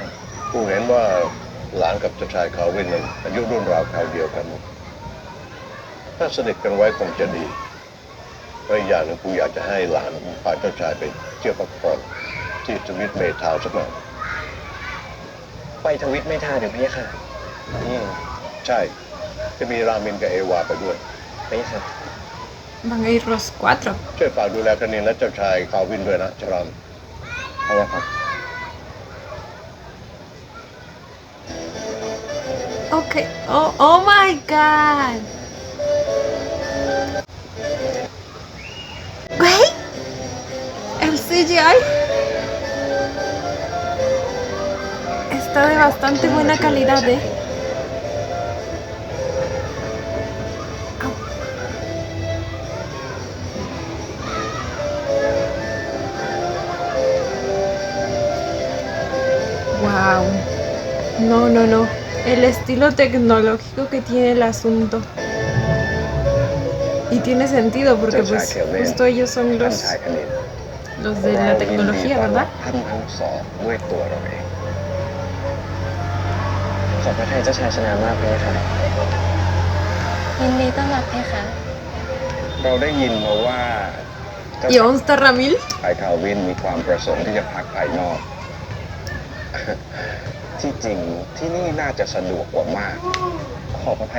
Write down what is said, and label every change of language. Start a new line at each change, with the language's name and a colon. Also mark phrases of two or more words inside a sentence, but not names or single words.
Thai: กูเห็นว่าหลานกับเจ้าชายคาวินนั้นอายุรุ่นราวคราวเดียวกัน ถ้าสนิทกันไว้คงจะดีและอีกอย่างหนึงกูอยากจะให้หลานพาเจ้าชายไปเที่ยวพักผ่อนที่สวิตเมทาวน์สักหน่อย ไปทวิตไม่ท่าเดี๋ยวพะยะค่ะ ใช่ จะมีรามินกับเอวาไปด้วย พะยะค่ะ
Spanish: Van a ir los cuatro.
Thai: ช่วยฝากดูแลคณินและเจ้าชายคาวินด้วยนะจราม พะยะค่ะ
English: Ok. Oh my god.
Spanish: Güey. El CGI está de bastante buena calidad, ¿eh? Au. Wow. No, no, no. El estilo tecnológico que tiene el asunto. Y tiene sentido porque pues justo ellos son
Thai: ท่านชายคณิน
Spanish: los de la tecnología, ¿verdad?
Thai: ท่านทั้งสองด้วยตัวเราเอง ขอพระทัยเจ้าชายชนะมากพะยะค่ะ ยินดีต้อนรับเพคะ เราได้ยินมาว่าเจ้า
Spanish: ¿Y onsta Ramil?
Thai: ชายคาวินมีความประสงค์ที่จะพักภายนอก ที่จริงที่นี่น่าจะสะดวกกว่ามาก ขอพระภัย